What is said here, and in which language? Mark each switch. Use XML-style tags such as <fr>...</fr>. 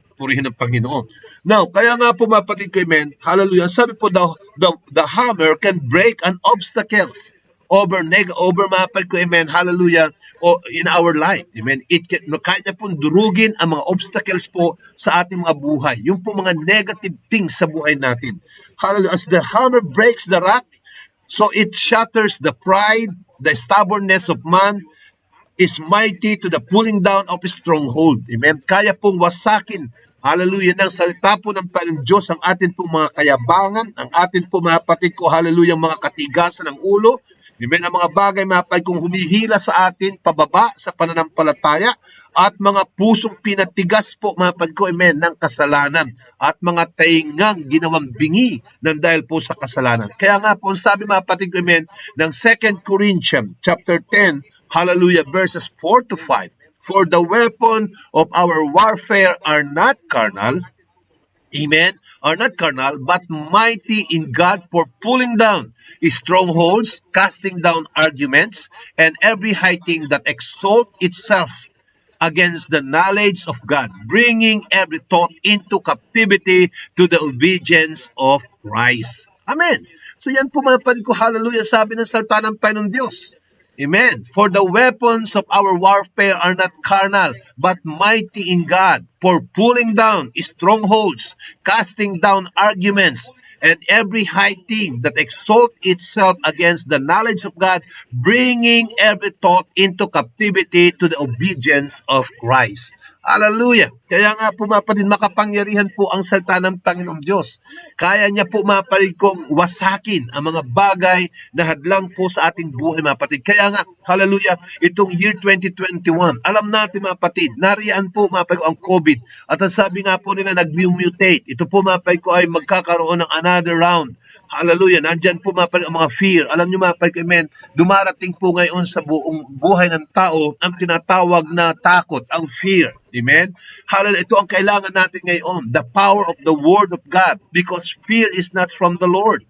<tl>Purihin ng Panginoon.</tl> <en>Now,</en> <tl>kaya nga po, mga kapatid ko,</tl> <en>amen, hallelujah, sabi po, the hammer can break an obstacles</en> <tl>over mga kapatid ko,</tl> <en>amen, hallelujah, in our life, amen.</en> <tl>Kaya po durugin ang mga obstacles po sa ating mga buhay, yung po mga negative things sa buhay natin. Hallelujah.</tl> <en>As the hammer breaks the rock, so it shatters the pride, the stubbornness of man, is mighty to the pulling down of a stronghold. Amen.</en> <tl>Kaya pong wasakin, hallelujah, ng salita po ng Panginoong Diyos ang atin pong mga kayabangan, ang atin pong mga kapatid ko, hallelujah, mga katigasan ng ulo. Amen. Ang mga bagay, mga kapatid kong humihila sa atin, pababa sa pananampalataya, at mga pusong pinatigas po, mga kapatid ko, amen, ng kasalanan, at mga taingang ginawang bingi ng dahil po sa kasalanan. Kaya nga po, sabi, mga kapatid ko, amen, ng 2 Corinthians chapter 10, hallelujah, verses 4 to 5.</tl> <en>For the weapon of our warfare are not carnal, amen, are not carnal, but mighty in God for pulling down strongholds, casting down arguments, and every high thing that exalts itself against the knowledge of God, bringing every thought into captivity to the obedience of Christ. Amen.</en> <tl>So yan po mga kapatid ko, hallelujah, sabi ng salita ng Panginoon Diyos. Amen.</tl> <en>For the weapons of our warfare are not carnal, but mighty in God for pulling down strongholds, casting down arguments, and every high thing that exalts itself against the knowledge of God, bringing every thought into captivity to the obedience of Christ. Hallelujah.</en> <tl>Kaya nga po mga kapatid, makapangyarihan po ang salita ng Panginoong Diyos. Kaya niya po mga kapatid kong wasakin ang mga bagay na hadlang po sa ating buhay mga kapatid. Kaya nga, hallelujah, itong year 2021, alam natin mga kapatid, nariyan po mga kapatid ang COVID. At ang sabi nga po nila, nag-mutate. Ito po mga kapatid ko ay magkakaroon ng</tl> <en>another round.</en> <tl>Hallelujah. Nandyan po mga kapatid ang mga fear. Alam niyo mga kapatid, amen, dumarating po ngayon sa buong buhay ng tao ang tinatawag na takot, ang fear. Amen? Hallelujah. Ito ang kailangan natin ngayon.</tl> <en>The power of the Word of God. Because fear is not from the Lord.</en>